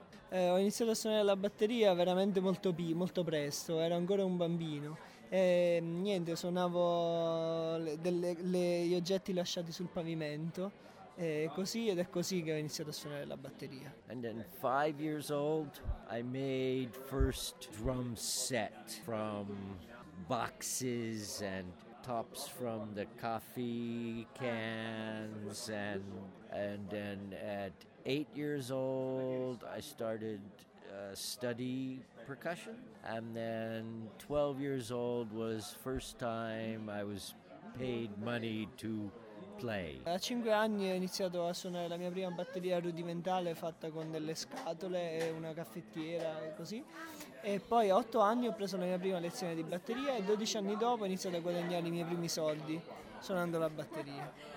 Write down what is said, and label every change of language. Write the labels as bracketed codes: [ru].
[it] ho iniziato a suonare la batteria veramente molto presto, ero ancora un bambino. E niente, suonavo gli oggetti lasciati sul pavimento, e così, ed è così che ho iniziato a suonare la batteria. [en] And then 5 years old, I made first drum set from boxes and tops from the coffee cans, and then at 8 years old I started study percussion, and then 12 years old was first time I was paid money to play. [it] A 5 anni ho iniziato a suonare la mia prima batteria rudimentale fatta con delle scatole e una caffettiera e così. E poi a 8 anni ho preso la mia prima lezione di batteria e 12 anni dopo ho iniziato a guadagnare i miei primi soldi suonando la batteria.